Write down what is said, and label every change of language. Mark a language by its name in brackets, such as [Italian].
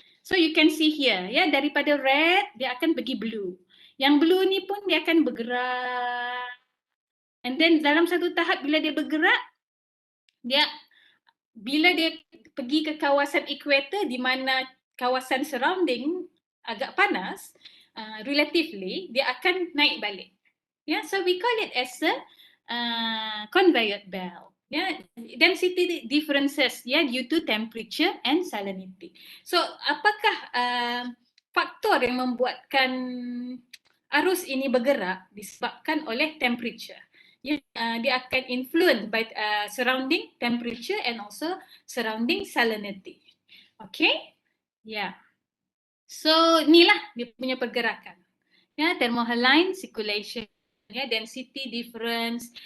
[English] So you can see here, [Malay] ya, daripada red dia akan pergi blue, yang blue ni pun dia akan bergerak, and then dalam satu tahap bila dia bergerak, bila dia pergi ke kawasan equator di mana kawasan surrounding agak panas, relatively dia akan naik balik. [English] Yeah, so we call it as a conveyor belt. Yeah, density differences, yeah, due to temperature and salinity. [Malay] So apakah faktor yang membuatkan arus ini bergerak? Disebabkan oleh temperature. Dia akan [English] influence by surrounding temperature and also surrounding salinity. [Malay] Okay, yeah. So inilah dia punya pergerakan. [English] Ya, thermohaline circulation. Ya, density difference.